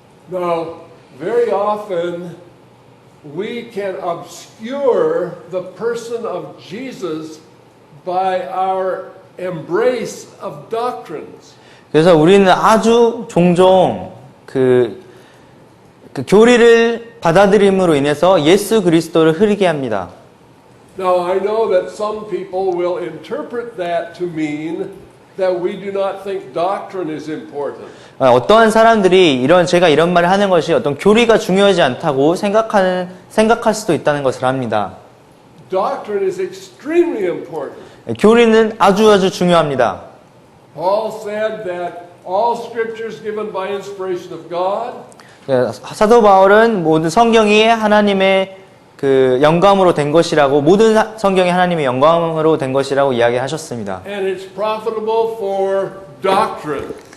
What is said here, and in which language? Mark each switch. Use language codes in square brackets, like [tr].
[en] Now, very often we can obscure the person of Jesus by our embrace of doctrines. [ko] 그래서 우리는 아주 종종 그 교리를 받아들임으로 인해서 예수 그리스도를 흐리게 합니다. [en] Now, I know that some people will interpret that to mean that we do not think doctrine is important. [ko] 어떠한 사람들이 제가 이런 말을 하는 것이 어떤 교리가 중요하지 않다고 생각할 수도 있다는 것을 압니다. [en] Doctrine is extremely important. [ko] 교리는 아주 중요합니다. [en] Paul said that all scriptures given by inspiration of God. [ko] 사도 바울은 모든 성경이 하나님의 그 영감으로 된 것이라고 모든 성경이 하나님의 영감으로 된 것이라고 이야기하셨습니다. [en] And it's profitable for doctrine.